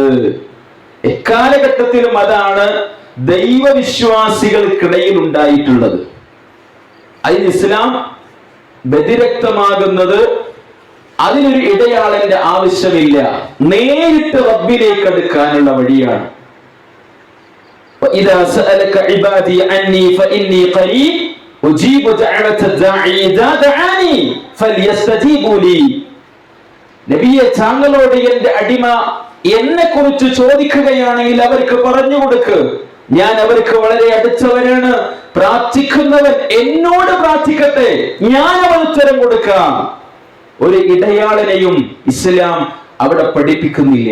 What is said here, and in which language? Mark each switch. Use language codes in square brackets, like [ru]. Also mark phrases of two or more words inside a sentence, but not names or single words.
[ml] എക്കാലഘട്ടത്തിലും അതാണ് ദൈവവിശ്വാസികൾക്കിടയിൽ ഉണ്ടായിട്ടുള്ളത്. അതിന് ഇസ്ലാം വ്യതിരക്തമാകുന്നത് അതിനൊരു ഇടയാളന്റെ ആവശ്യമില്ല, നേരിട്ട് റബ്ബിലേക്ക് അടുക്കാനുള്ള വഴിയാണ്. [ar] وَإِذَا سَأَلَكَ عِبَادِي عَنِّي فَإِنِّي قَرِيبٌ أُجِيبُ دَعْوَةَ الدَّاعِي إِذَا دَعَانِي فَلْيَسْتَجِيبُوا لِي. [ml] നബിയെ, താങ്കളോട് എന്റെ അടിമ എന്നെ കുറിച്ച് ചോദിക്കുകയാണെങ്കിൽ അവർക്ക് പറഞ്ഞു കൊടുക്ക്, ഞാൻ അവർക്ക് വളരെ അടുത്തവരാണ്, പ്രാർത്ഥിക്കുന്നവൻ എന്നോട് പ്രാർത്ഥിക്കട്ടെ, ഞാൻ അവന് ഉത്തരം കൊടുക്കാം. ഒരു ഇടയാളനെയും ഇസ്ലാം അവിടെ പഠിപ്പിക്കുന്നില്ല.